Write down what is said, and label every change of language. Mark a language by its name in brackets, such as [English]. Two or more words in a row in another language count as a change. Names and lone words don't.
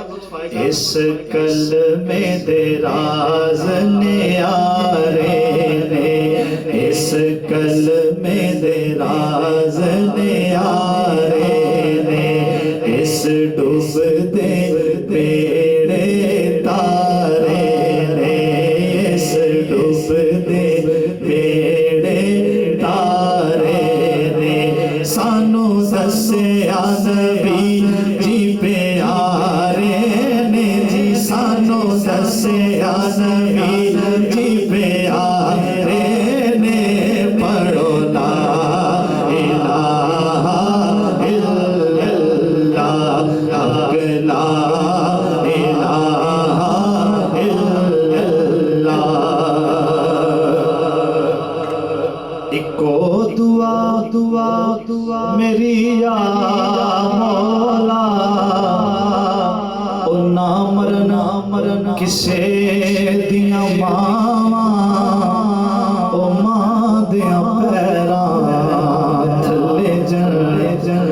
[Punjabi] اس کلمے دے راز نیارے نے، اس کلمے دے راز نیارے نے، اس ڈوب دے بیڑے تارے نے، اس ڈوب دے بیڑے تارے نے، سانو دسیا نبی جی پیارے نے، جی سانو دسیا نبی جی پیارے نے، پڑھو [Arabic] لا الہ الا اللہ، [Punjabi] حق [Arabic] لا الہ الا اللہ۔ [Punjabi] اکو دعا میری یا مولا، او نہ مرنا کسے دیاں ماواں، او ماں دیاں پیراں تھلے جن